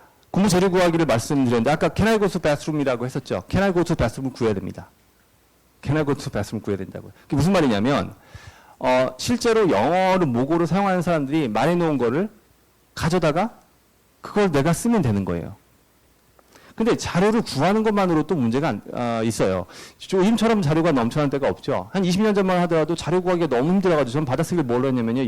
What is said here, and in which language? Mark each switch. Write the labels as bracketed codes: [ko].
[ko] 공부 재료 구하기를 말씀드렸는데 아까 [en] can I go to bathroom [ko] 이라고 했었죠. [en] can I go to bathroom [ko] 구해야 됩니다. can I go to bathroom 구해야 된다고요. 그게 무슨 말이냐면 실제로 영어를 모국어로 사용하는 사람들이 말해놓은 거를 가져다가 그걸 내가 쓰면 되는 거예요. 근데 자료를 구하는 것만으로도 문제가 있어요. 요즘처럼 자료가 넘쳐나는 때가 없죠. 한 20년 전만 하더라도 자료 구하기가 너무 힘들어가지고 저는 받아쓰기를 뭘로 했냐면요.